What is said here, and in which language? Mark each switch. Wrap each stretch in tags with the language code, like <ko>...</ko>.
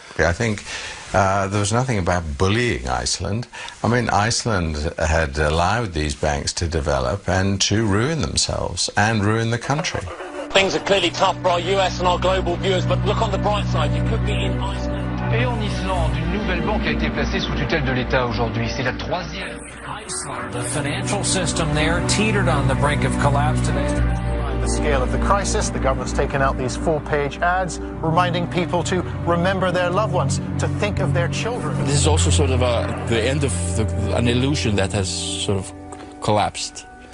<en>I think there was nothing about bullying Iceland. I mean, Iceland had allowed these banks to develop and to ruin themselves and ruin the country. Things are clearly tough for our US and our global viewers, but look on the bright side, you could be in Iceland.</en> <fr>Et en Islande, une nouvelle banque a été placée sous tutelle de l'État aujourd'hui. C'est la troisième.</fr> <en>Iceland, the financial system there teetered on the brink of collapse today. the scale of the crisis, the government's taken out these full-page ads reminding people to remember their loved ones, to think of their children. This is also sort of the end of an illusion that has sort of collapsed.</en>